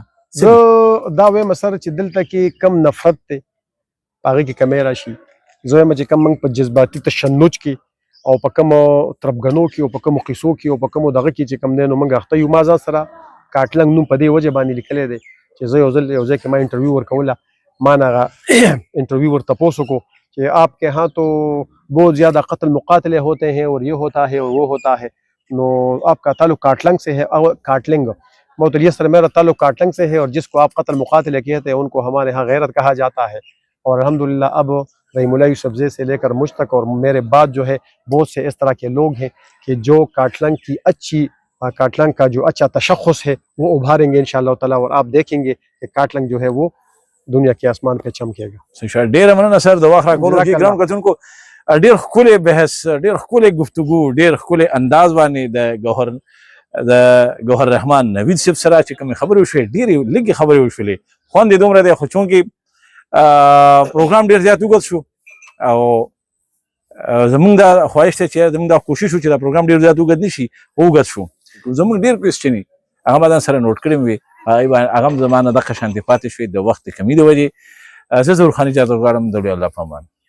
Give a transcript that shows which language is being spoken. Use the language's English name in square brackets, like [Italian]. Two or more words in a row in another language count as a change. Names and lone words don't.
[Pashto] زه دا وایم سر چې دلته کې کم نفرت دی په هغې کې کمی راشي زه وایم چې کم موږ په جذباتي تشنج کې او په کومو تربګنو کې او په کومو قصو کې او په کومو دغه کې چې کم دی نو موږ اخته یو ما ځان سره کاټلنګ نوم په دې وجه باندې لیکلی دی چې زه یو ځل یو ځای کې ما انټرویو ورکوله ما نه هغه انټرویو ورته تپوس وکړو چې [Urdu] آپ کے ہاں تو بہت زیادہ قتل مقاتلے ہوتے ہیں اور یہ ہوتا ہے اور وہ ہوتا ہے نو آپ کا تعلق کاٹلنگ سے ہے کاٹلنگ معتلیہ سر میرا تعلق کاٹلنگ سے ہے اور جس کو آپ قتل مقاتلے کہتے ہیں ان کو ہمارے ہاں غیرت کہا جاتا ہے اور الحمدللہ اب رحیم اللہ یوسف زئی سے لے کر مجھ تک اور میرے بعد جو ہے بہت سے اس طرح کے لوگ ہیں کہ جو کاٹلنگ کا جو اچھا تشخص ہے وہ ابھاریں گے انشاءاللہ تعالیٰ اور آپ دیکھیں گے کہ کاٹلنگ جو ہے وہ دنیا کے آسمان پہ چمکے گا. [Pashto] ډیره مننه سر د وخت راکولو کې ګرام کتونکو ډیر ښکلی بحث ډیر ښکلی گفتگو ډیر ښکلی انداز باندې د ګوهر رحمان نوید صاحب سره چې کومې خبرې وشوې ډېرې لږې خبرې وشولې خوند یې دومره دی خو چونکې پروګرام ډېر زیات اوږد شو او زمونږ دا خواهش دی چې زمونږ دا کوشش و چې دا پروګرام ډېر زیات اوږد نه شي اوږد شو زمونږ ډېر کوېسچنې هغه ما ځان سره نوټ کړي وي هغه هم زما نه دغه شانتې پاتې شوې د وخت د کمي د وجې زه ظهور خان اجازه غواړم د الله په امان